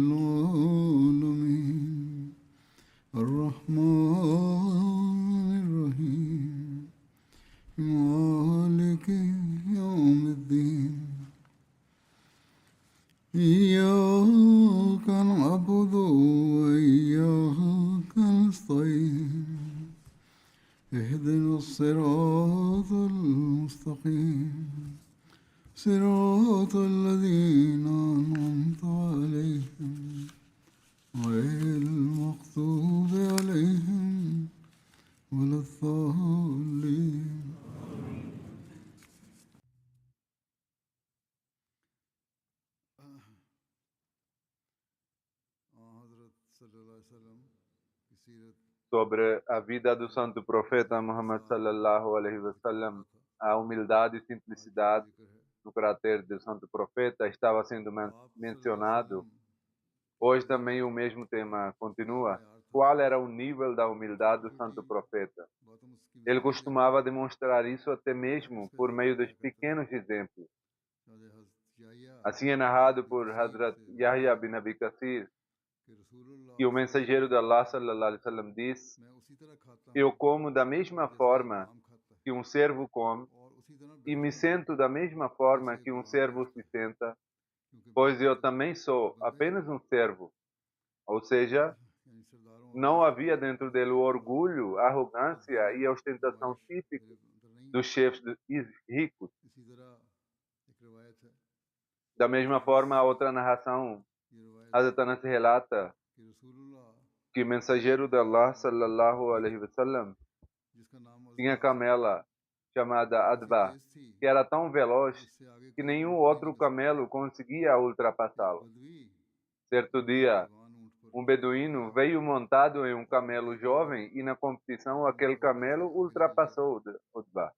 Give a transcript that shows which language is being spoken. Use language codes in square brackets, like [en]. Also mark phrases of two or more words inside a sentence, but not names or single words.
[ar] العالمين الرحمن الرحيم مالك يوم الدين إياك نعبد وإياك نستعين اهدنا الصراط المستقيم صراط الذين أنعمت عليهم غير المغضوب عليهم ولا الضالين. [pt] Sobre a vida do santo profeta Muhammad [ar] صلى الله عليه وسلم, [pt] a humildade e simplicidade no caráter do santo profeta estava sendo mencionado. Hoje também o mesmo tema continua. Qual era o nível da humildade do santo profeta? Ele costumava demonstrar isso até mesmo por meio dos pequenos exemplos. Assim é narrado por Hazrat Yahya bin Abi Kathir, que o mensageiro de Allah [ar] صلى الله عليه وسلم [pt] diz: eu como da mesma forma que um servo come e me sento da mesma forma que um servo se senta, pois eu também sou apenas um servo. Ou seja, não havia dentro dele o orgulho, a arrogância e a ostentação típica dos chefes ricos. Da mesma forma, a outra narração, Hazrat Anas relata que o mensageiro de Allah [ar] صلى الله عليه وسلم [pt] tinha camela chamada Adba, que era tão veloz que nenhum outro camelo conseguia ultrapassá-lo. Certo dia, um beduíno veio montado em um camelo jovem e na competição aquele camelo ultrapassou Adba.